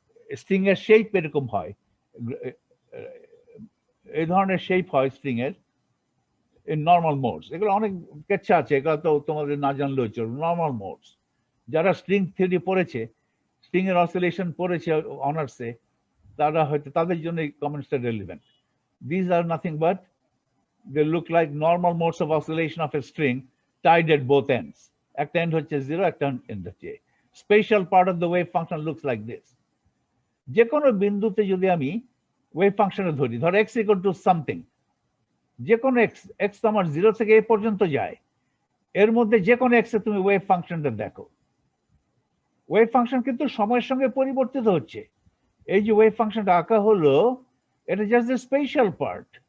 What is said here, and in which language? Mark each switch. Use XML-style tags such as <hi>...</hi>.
<bn>String এর shape এরকম হয়, এই ধরনের শেপ হয় স্ট্রিং এর নর্মাল মোডস। এগুলো অনেক কেচ্ছা আছে, এগুলো তো তোমাদের না জানলেও চলবে। নর্মাল মোডস, যারা স্ট্রিং থিওরি পড়েছে, স্ট্রিং এর অসিলেশন পড়েছে অনার্সে, তারা হয়তো তাদের জন্য এই কমেন্টসটা relevant.</bn> <en>These are nothing but they look like normal modes of oscillation of a string tied at both ends.</en> <bn>একটা end হচ্ছে 0, একটা end হচ্ছে।</bn> <en>Spatial part of the wave function looks like this.</en> <bn>যে কোনো বিন্দুতে যদি আমি ওয়েভ ফাংশনে ধরি, ধর</bn> <en>x equal to something,</en> <bn>যে কোনো x তোমার 0 থেকে a পর্যন্ত যায়, এর মধ্যে যে কোনো x এ তুমি ওয়েভ ফাংশনটা দেখো। ওয়েভ ফাংশন কিন্তু সময়ের সঙ্গে পরিবর্তিত হচ্ছে। এই যে ওয়েভ ফাংশনটা আঁকা হলো, এটা</bn> <en>Just the special part.</en>